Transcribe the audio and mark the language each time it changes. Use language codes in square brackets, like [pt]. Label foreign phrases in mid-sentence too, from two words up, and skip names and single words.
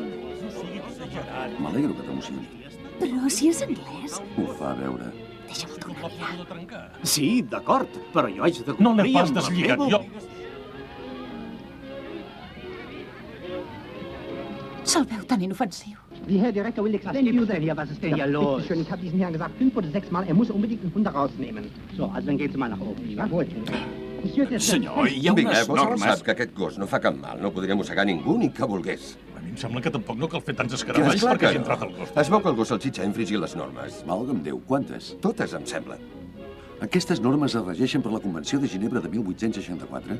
[ca] M'alegro que t'emocioni. Però si és anglès... Ho fa veure. Deixa'm tornar a mirar. Sí, d'acord, però jo haig de No l'he complir pas amb la deslligat, meva- jo. Se'l veu tan inofensiu. [de] Die Herr Direktor will extend denn hier? Was ist denn hier los? Schön, ich habe diesen Herrn gesagt 5 oder 6 Mal, er muss unbedingt einen Hund rausnehmen. So, also dann geht's mal nach oben. Ja, gut. [ca] Senyor, hi ha Vinga, unes qualsevol normes... sap que aquest gos no fa cap mal. No podria mossegar ningú ni que volgués. A mi em sembla que tampoc no cal fer tants escaravalls Clar perquè que hagi no. entrat el gos. Es veu que el gos salxitxa ha infringit les normes. Valga'm Déu, quantes? Totes, em sembla. Aquestes normes es regeixen per la Convenció de Ginebra de 1864?